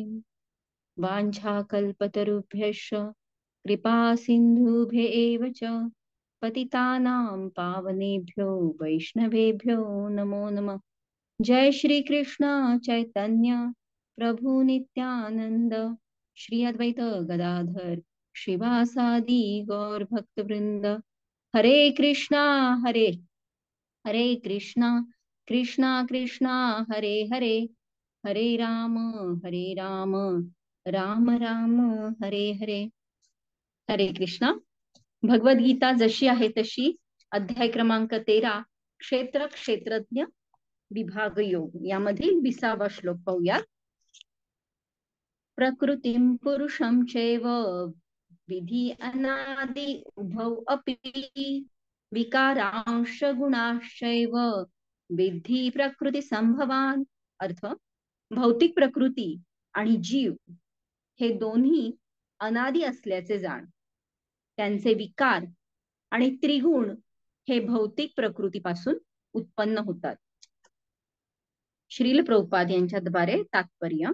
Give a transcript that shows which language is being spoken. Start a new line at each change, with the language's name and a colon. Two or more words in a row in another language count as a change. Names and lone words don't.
Sanskrit: वाञ्छाकल्पतरुभ्यश्च कृपा सिन्धुभ्य एव च पतितानां पावनेभ्यो वैष्णवेभ्यो नमो नमः. जय श्री कृष्ण चैतन्य प्रभु नित्यानंद श्री अद्वैत गदाधर श्रीवासादि गौर भक्त वृंद. हरे कृष्णा हरे हरे कृष्णा कृष्णा कृष्णा हरे हरे हरे राम राम राम हरे हरे. हरे कृष्णा.
Marathi: भगवद्गीता जशी आहे तशी अध्याय क्रमांक 13 क्षेत्र क्षेत्रज्ञ विभाग योग यामधील 20वा श्लोक पाहूया.
Sanskrit: प्रकृतीं पुरुषं चैव विधि अनादि उभौ अपि विकारांश गुणाश्चैव विद्धि प्रकृती संभवान.
Marathi: अर्थ, भौतिक प्रकृती आणि जीव हे दोन्ही अनादि असल्याचे जाण. त्यांचे विकार आणि त्रिगुण हे भौतिक प्रकृतीपासून उत्पन्न होतात. श्रील प्रभुपाद यांच्याद्वारे तात्पर्य.